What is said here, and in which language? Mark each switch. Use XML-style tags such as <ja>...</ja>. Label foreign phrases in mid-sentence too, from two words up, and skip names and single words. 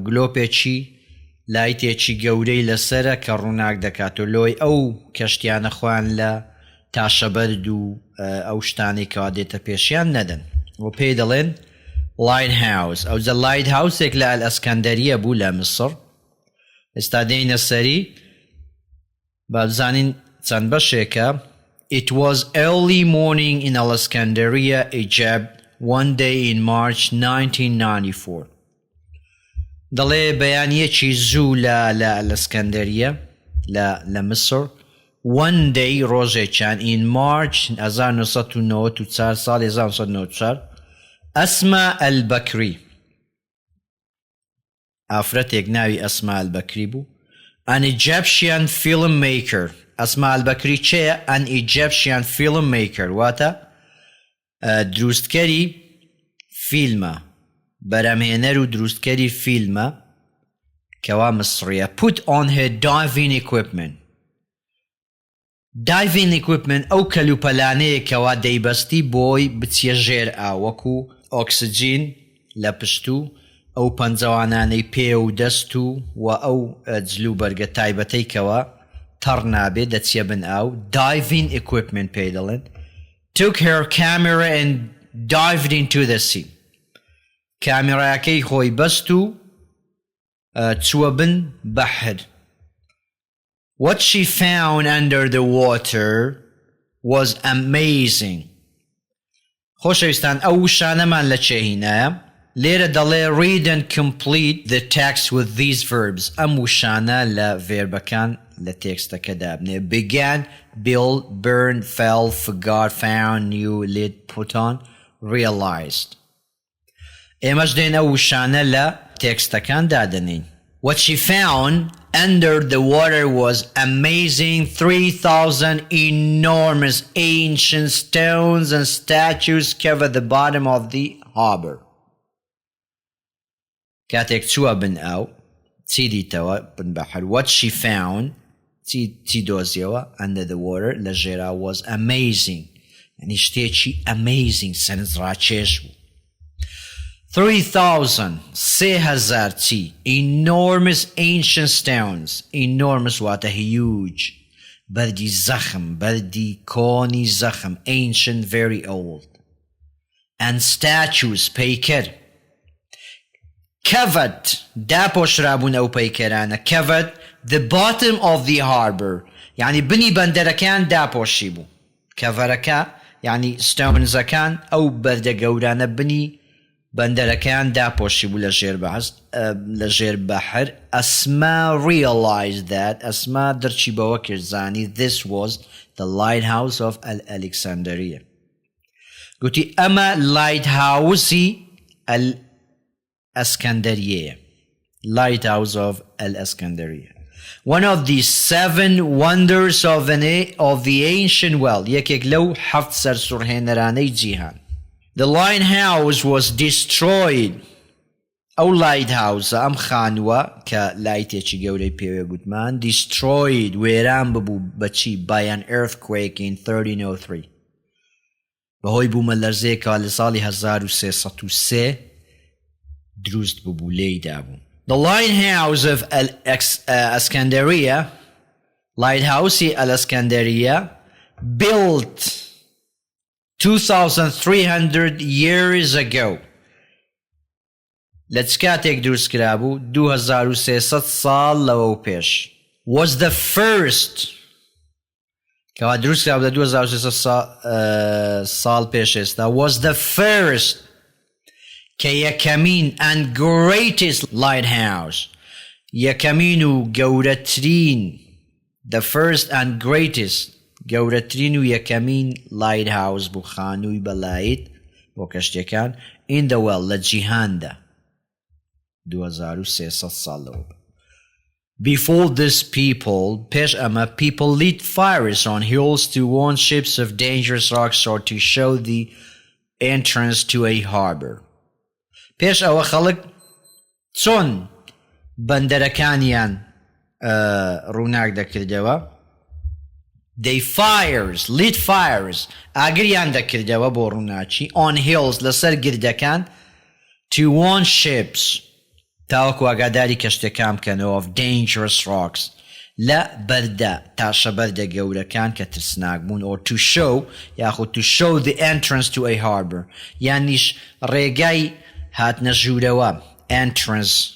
<ckb>گلۆپێکی لایتێکی گەورەی لەسرە کە ڕووناک دەکات و لۆی ئەو کەشتیانە خوان لە تاشەبەرد و ئەو شتانی کەوا دێتە پێشیان نەدەن و پێی دەڵێن Lighthouse ئەو جە Lighthouse-ێک لە ئەلئەسکەندەریە بوو لە میسر ئێستا دێینە سەری با بزانین چەند بەشێکە</ckb> <en>It was early morning in Alexandria, Egypt, one day in March 1994.</en> <ckb>دەڵێ بەیانیەکی زوو لە ئەلەسکەندەریە لە میسر</ckb> <en>one day</en> <ckb>ڕۆژێکیان</ckb> <en>in March 1994</en> <ckb>ساڵی 1994 ئەسما ئەلبەکری ئافرەتێک ناوی ئەسما ئەلبەکری بوو</ckb> <en>an Egyptian filmmaker</en> <ckb>ئەسما ئەلبەکری چێە</ckb> <en>an Egyptian filmmaker</en> <ckb>واتە دروستکەری فیلمە بەرەمهێنەر و دروستکەری فیلمە کەوا مسریە</ckb> <en>put on her diving equipment</en> <ckb>ئەو کەلوپەلانەیە کەوا دەیبەستی بۆی بچیە ژێر ئاوەکو ئۆکسجین لە پشتوو ئەو پەنجەوانانەی پێ و دەست و ئەو جلو بەرگە تایبەتەی کەوا تەڕ نابێ دەچیە بن ئاو</ckb> <en>diving equipment</en> <ckb>پێی دەڵێن</ckb> <en>took her camera and dived into the sea</en> <ckb>کامێرایەکەی خۆی بەست و چووە بن بەحر</ckb> <en>What she found under the water was amazing</en> <ckb>خۆشەویستان ئەو وشانەمان لە چێهینایە لێرە دەڵێ</ckb> <en>read and complete the text with these verbs</en> <ckb>ئەم وشانە لە ڤێربەکان لە تێکستەکەدا بنێ</ckb> <en>began, built, burned, fell, forgot, found, knew, lit, put on, realized</en> <ckb>ئێمەش دێن ئەو وشانە لە تێکستەکان دادنین</ckb> <en>What she found under the water was amazing 3,000 enormous ancient stones and statues covered the bottom of the harbor</en> <ckb>کاتێک چووە بن ئاو چی دیتەوە بن بەحر</ckb> <en>What she found</en> <ckb>چی دۆزیەوە</ckb> <en>under the water</en> <ckb>لە ژێرا</ckb> <en>was amazing</en> <ckb>یعنی شتێکی amazing سەرنجڕاکێش بوو</ckb> <en>3,000 چی enormous ancient stones enormous واتە huge</en> <ckb>بەردی زەخم بەردی کۆنی زەخم</ckb> <en>ancient very old and statues پەیکەر</en> <ckb>covered داپۆشرابوون ئەو پەیکەرانە</ckb> <en>covered the bottom of the harbor</en> <ckb>یعنی بنی بەندەرەکان داپۆشی بوو کەڤەرەکە یعنی ستۆنزەکان ئەو بەردە گەورانە بنی بەندەرەکان داپۆشی بوو لە ژێر بەحر ئەسما</ckb> <en>realized that</en> <ckb>ئەسما دەرچی بەوە کرد زانی</ckb> <en>this was the lighthouse of Alexandria</en> <ckb>گوتی ئەمە lighthouse-ی</ckb> <en>Iskandariya Lighthouse of Al-Iskandariya One of the 7 wonders of the ancient world یەکێک</en> <ckb>لەو 7 سەرسوڕهێنەرانەی جیهان</ckb> <en>The lighthouse was destroyed</en> <ckb>ئەو lighthouse ئەم خانووە کە لایتێکی گەورەی پێوێ گوتمان destroyed وێران ببوو بەچی</ckb> <en>by an earthquake in 1303</en> <ckb>بەهۆی بوومە لەرزەیەکەوە لە ساڵی 1303 دروست ببوو لێیدا بوو</ckb> <en>The lighthouse of Iskandariya Lighthouse Al-Iskandariya built 2,300 years ago</en> <ckb>لە چ کاتێک دروست کرابوو 2300 ساڵ لەوە پێش was the first کەوا دروست کرابوو لە 2300 ساڵ پێش ئێستا</ckb> <en>was the first</en> <ckb>کە یەکەمین</ckb> <en>and greatest lighthouse</en> <ckb>یەکەمین و گەورەترین</ckb> <en>the first and greatest</en> <ckb>گەورەترین و یەکەمین lighthouse بوو خانووی بەلایت بۆ کەشتیەکان</ckb> <en>in the world</en> <ckb>لە جیهاندا</ckb> <en>2300</en> <ckb>ساڵ لەوە</ckb> <en>before this people</en> <ckb>پێش ئەمە</ckb> <en>people lit fires on hills to warn ships of dangerous rocks or to show the entrance to a harbor</en> <ckb>پێش ئەوە خەڵک چۆن بەندەرەکانیان ڕووناک دەکردەوە</ckb> <en>they lit fires</en> <ckb>ئاگریان دەکردەوە بۆ ڕووناچی on hills لەسەر گردەکان</ckb> <en>to warn ships</en> <ckb>تاوەکو ئاگاداری کەشتەکان بکەنەوە</ckb> <en>of dangerous rocks</en> <ckb>لە بەردە تاشە بەردە گەورەکان کە ترسناک بوون</ckb> <en>or to show</en> <ckb>یاخود</ckb> <en>to show the entrance to a harbor</en> <ckb>یانیش ڕێگای هاتنە ژوورەوە entrance</ckb>